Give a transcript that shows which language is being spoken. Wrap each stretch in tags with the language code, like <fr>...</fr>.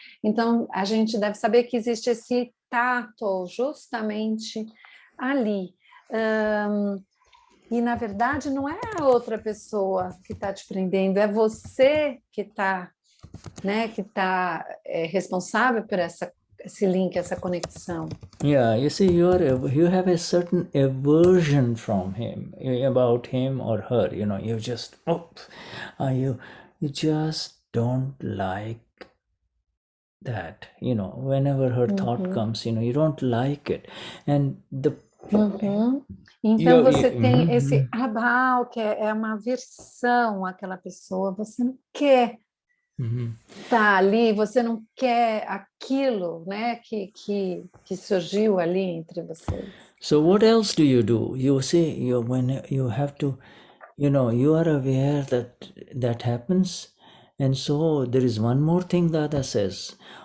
<pt>Então, a gente deve saber que existe esse tato justamente ali. E, na verdade, não é a outra pessoa que está te prendendo, é você que está, né, responsável por esse link, essa conexão.</pt> <en>Yeah, you see, you have a certain aversion from him, about him or her. You just you just don't like that. Whenever her thought comes, you don't like it, and the</en> <pt>Então você tem esse abal, que é uma aversão àquela pessoa, você não quer tá ali, você não quer aquilo, né, que surgiu ali entre vocês.</pt> <en>So what else do? You see, when you have to, you are aware that happens, and so there is one more thing Dada says.</en>